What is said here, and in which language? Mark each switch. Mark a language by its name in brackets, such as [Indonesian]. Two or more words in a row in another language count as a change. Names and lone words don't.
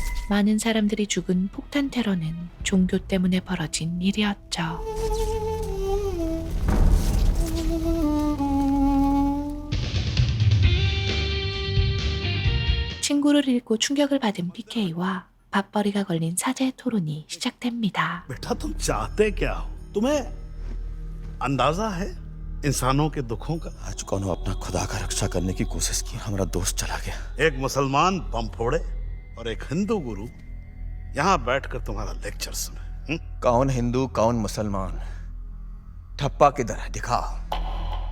[Korean] 많은 사람들이 죽은 폭탄 테러는 종교 때문에 벌어진 일이었죠. 친구를 잃고 충격을 받은 PK와 밥벌이가 걸린 사제 토론이 시작됩니다. [Hindi] बेटा तुम चाहते क्या हो? तुम्हें अंदाजा है इंसानों के दुखों का? आज कौन अपना खुदा का रक्षा करने की कोशिश की, हमारा दोस्त चला गया। एक मुसलमान बम फोड़े और एक हिंदू गुरु यहाँ बैठकर तुम्हारा लेक्चर सुने। कौन हिंदू कौन मुसलमान, ठप्पा किधर है दिखाओ।